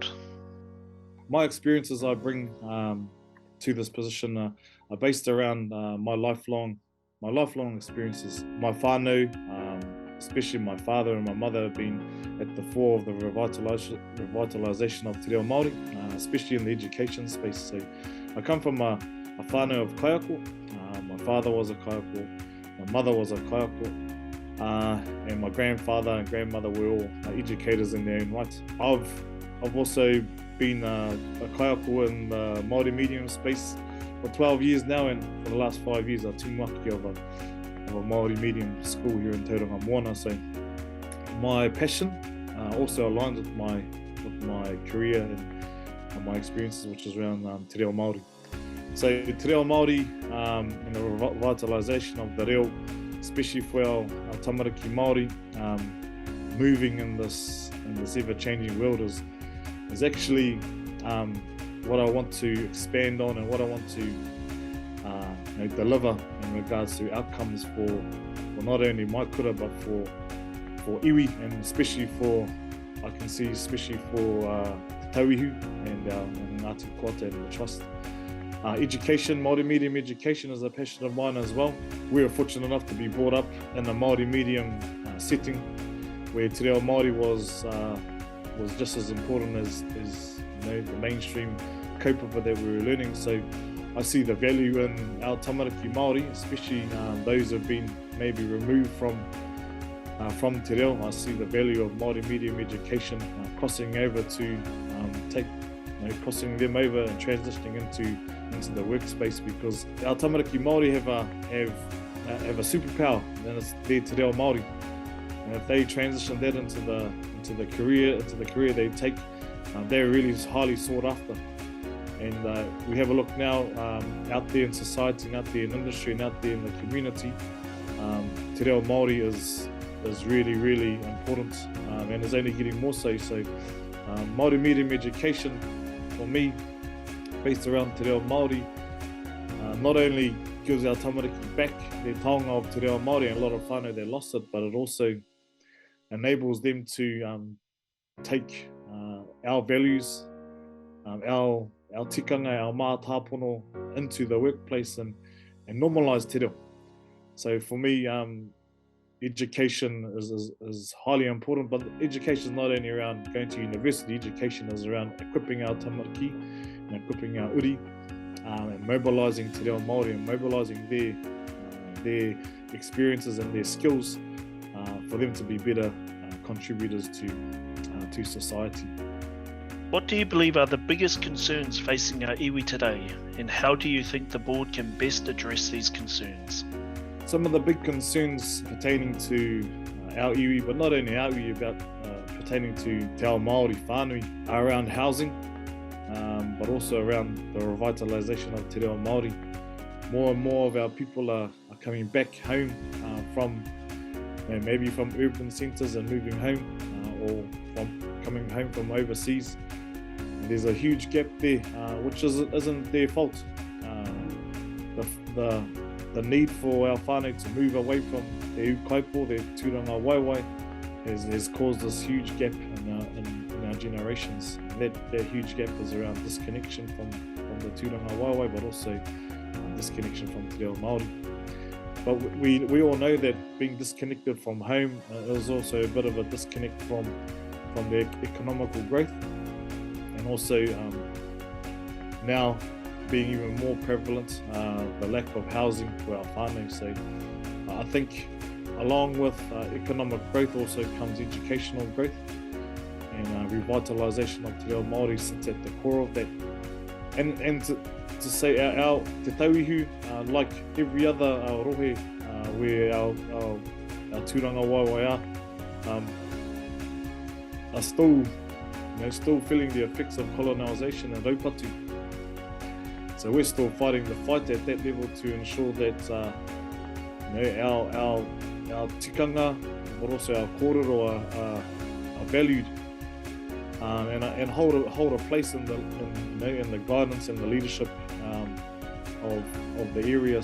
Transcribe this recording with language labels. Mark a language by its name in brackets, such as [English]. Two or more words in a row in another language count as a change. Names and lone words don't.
[English] My experiences I bring to this position are based around my lifelong experiences. My whānau, especially my father and my mother, have been at the fore of the revitalisation of [Māori] te reo Māori, [English] especially in the education space. So I come from a whānau of kaiako. My father was a kaiako, my mother was a kaiako, and my grandfather and grandmother were all educators in their own right. I've also been a kaiako in the Māori medium space for 12 years now, and for the last 5 years I'm tūmaki of a Māori medium school here in Tauranga Moana. So my passion also aligns with my career and my experiences, which is around [Māori] te reo Māori. [English] So [Māori] te reo Māori [English] and the revitalisation of the reo, especially for our [Māori] tamariki Māori, [English] moving in this ever-changing world is actually what I want to expand on and what I want to deliver in regards to outcomes for not only my kura but for iwi, and especially for Te Tauihu and Ngāti Koata and the Trust. Education, Māori medium education is a passion of mine as well. We were fortunate enough to be brought up in a Māori medium setting where [Māori] te reo Māori [English] was just as important as the mainstream kaupapa that we were learning. So I see the value in our [Māori] tamariki Māori, [English] especially those who have been maybe removed from [Māori] te reo. [English] I see the value of Māori medium education crossing over to crossing them over and transitioning into the workspace, because our [Māori] tamariki Māori [English] have a superpower, and it's their [Māori] te reo Māori. [English] And if they transition that into the career they take, they're really highly sought after. And we have a look now out there in society, and out there in industry, and out there in the community. [Māori] Te reo Māori [English] is really, really important, and is only getting more so. So Māori medium education for me, based around [Māori] te reo Māori, [English] not only gives our tamariki back their taonga of [Māori] te reo Māori, [English] and a lot of whānau they lost it, but it also enables them to take our values, our tikanga, our mātāpono into the workplace and normalise [Māori] te reo. [English] So for me, education is highly important, but education is not only around going to university. Education is around equipping our tamariki and equipping our uri, and mobilising [Māori] te reo Māori [English] and mobilising their experiences and their skills for them to be better contributors to society. What do you believe are the biggest concerns facing our iwi today, and how do you think the board can best address these concerns? Some of the big concerns pertaining to our iwi, but not only our iwi, about pertaining to [Māori] te ao Māori whānui, [English] are around housing, but also around the revitalisation of [Māori] te reo Māori. [English] More and more of our people are coming back home from maybe from urban centres and moving home, or from coming home from overseas. And there's a huge gap there, which isn't their fault. The need for our whānau to move away from their ukaipo, their [Māori] tūranga waiwai, [English] has caused this huge gap in our generations. And that huge gap is around disconnection from the [Māori] tūranga waiwai, [English] but also disconnection from [Māori] te reo Māori. [English] But we all know that being disconnected from home is also a bit of a disconnect from the economical growth, and also now being even more prevalent, the lack of housing for our whānau. So I think along with economic growth also comes educational growth, and revitalisation of [Māori] te reo Māori [English] sits at the core of that. And to say our te tauihu, like every other rohe where our [Māori] tūranga waiwai [English] are still feeling the effects of colonisation and raupatu. So we're still fighting the fight at that level to ensure that our tikanga, but also our kōrero are valued, and hold a place in the guidance and the leadership of the area.